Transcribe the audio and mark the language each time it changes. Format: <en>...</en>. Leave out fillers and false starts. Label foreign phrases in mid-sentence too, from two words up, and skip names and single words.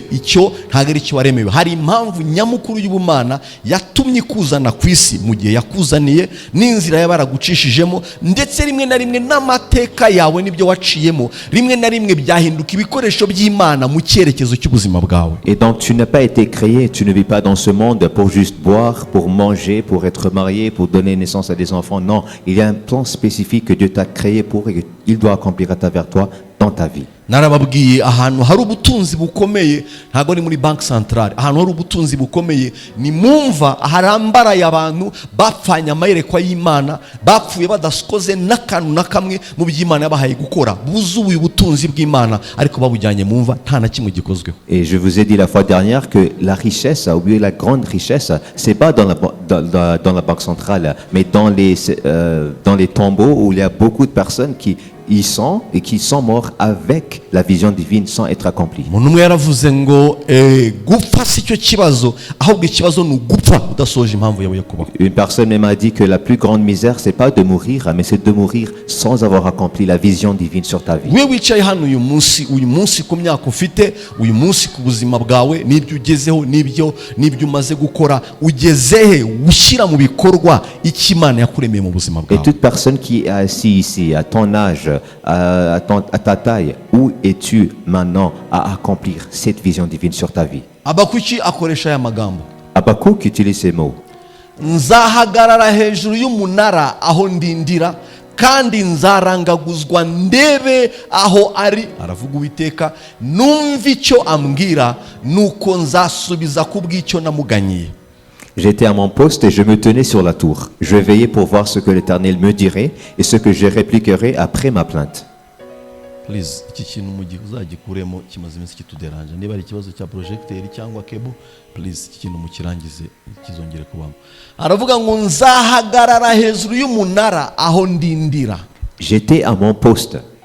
<rw>Icyo ntabwo ari cyo waremewe. Hari impamvu nyamukuru y'ubumana yatumye ikuzana ku isi mu gihe yakuzaniye, n'inzira yabaragucishijemo, ndetse rimwe na rimwe n'amateka yawe n'ibyo waciyemo rimwe na rimwe byahinduka ibikoresho by'Imana mu cyerekezo cy'ubuzima bwawe.</rw> <fr>Et donc tu n'as pas été créé, tu ne vis pas dans ce monde pour juste boire, pour manger, pour être marié, pour donner naissance à des enfants. Non, il y a un plan spécifique que Dieu t'a créé pour et qu'il doit accomplir à travers toi dans ta vie.</fr> <rw>narababwiye ahantu hari ubutunzi bukomeye, ntabwo ni muri banki centrale, ahantu hari ubutunzi bukomeye ni mumva harambaraye abantu bapfanye amayerekwa y'Imana, bapfuye badaskoze n'akantu na kamwe mu by'Imana yabahaye gukora, buzuye ubutunzi bw'Imana ariko babujyanye mumva nta na kimwe gikozweho.</rw> <fr>Et je vous ai dit la fois dernière que la richesse, ou bien la grande richesse, c'est pas dans la banque centrale, mais dans les tombeaux où il y a beaucoup de personnes qui y sont et qui sont morts avec la vision divine sans être accomplis.</fr> <rw>umuntu umwe yaravuze ngo gupfa si cyo kibazo, ahubwo ikibazo ni ugupfa udasoje impamvu yawe yo kubaho.</rw> <fr>Une personne m'a dit que la plus grande misère, c'est pas de mourir, mais c'est de mourir sans avoir accompli la vision divine sur ta vie.</fr> <rw>we wicaye hano uyu munsi ku myaka ufite, uyu munsi ku buzima bwawe, n'ibyo ugezeho, n'ibyo umaze gukora, ugezehe ushyira mu bikorwa icyo Imana yakuremeye mu buzima Et bwawe.</rw> <fr>toute personne qui est assise ici, à ton âge, à ta taille, où es-tu maintenant à accomplir cette vision divine sur ta vie?</fr> <rw>Abakuki akoresha aya magambo,</rw> <fr>Habakkuk utilise ces mots.</fr> <rw>nzahagarara hejuru y'umunara aho ndindira, kandi nzarangaguzwa ndebe aho ari, aravuga Uwiteka, numva icyo ambwira, nuko nzasubiza ku bw'icyo namuganyiye.</rw> <fr>J'étais à mon poste et je me tenais sur la tour. Je veillais pour voir ce que l'Éternel me dirait et ce que je répliquerai après ma plainte.</fr> <rw>Please, iki kintu mu gihe uzagikuremo kimaze iminsi kituderanje, niba ari ikibazo cya projecteur cyangwa cable, please iki kintu mukirangize kizongere kubamo. Aravuga ngo nzahagarara hejuru y'umunara aho ndindira.</rw> <fr>J'étais à mon poste.</fr>